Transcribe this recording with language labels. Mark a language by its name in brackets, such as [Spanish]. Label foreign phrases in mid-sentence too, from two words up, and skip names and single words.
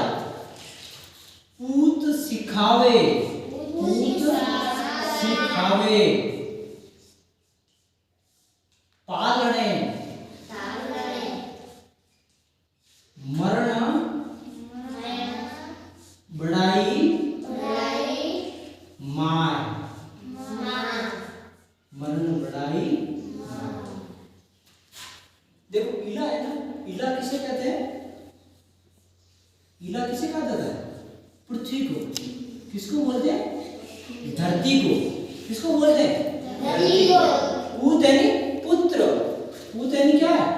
[Hindi] पूत सिखावे, पूत सिखावे पालने। मरण बढ़ाई माय। मरण बढ़ाई। देखो इला है ना, इला किसे कहते हैं? इला किसे कहा जाता है? पृथ्वी को। किसको बोलते हैं? धरती को। किसको बोलते हैं? धरती को। पूत यानी पुत्र। पूत यानी क्या है?